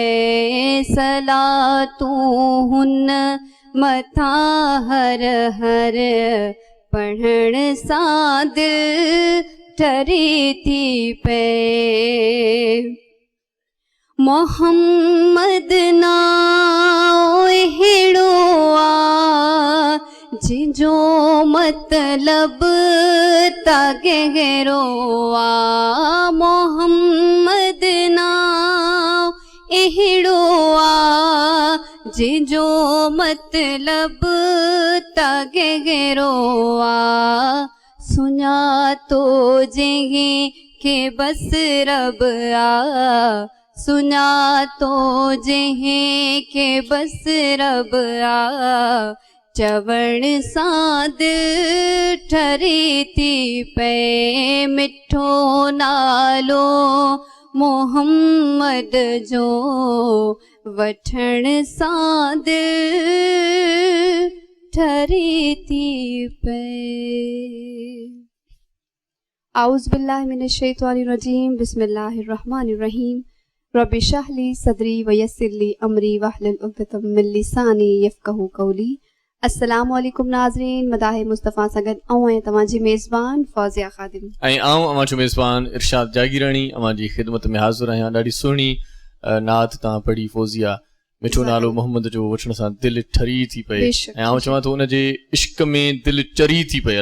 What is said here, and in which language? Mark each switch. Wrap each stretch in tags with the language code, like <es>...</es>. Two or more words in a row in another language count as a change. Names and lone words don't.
<sd>सलातूं हुन मथा हर हर पढ़ण सां दिल ठरे थी पे। मोहम्मद नाओ अहिड़ो आ जिंजो मतलब तगेरो आ। मोहम्मद नाओ अहिड़ो आ जिंजो मतलब तगेरो आ। सुञातो जंहिं खे बस रब आ। सुञातो जंहिं खे बस रब आ। चवण सां दिल ठरे थी पे। मिठो नालो मोहम्मद जो वठण सां दिल ठरे थी पे।</sd> <ar>أعوذ بالله من الشيطان الرجيم بسم الله الرحمن الرحيم. رب اشرح لي صدري ويسر لي أمري واحلل عقدة من لساني يفقهوا قولي. السلام عليكم</ar> <sd>नाज़रीन, मदाह मुस्तफ़ा सगद ऐं तव्हांजी मेज़बान फौज़िया ख़ादिम ऐं आऊं अवांजो मेज़बान इरशाद जागीरानी अवांजी ख़िदमत में हाज़िर आहियां। ॾाढी सुहिणी नात तव्हां पढ़ी फौज़िया। मिठो नालो मोहम्मद जो वठण सां दिलि ठरी थी पए ऐं आऊं चवां थो उनजे इश्क में दिलि चरी थी पए।</sd>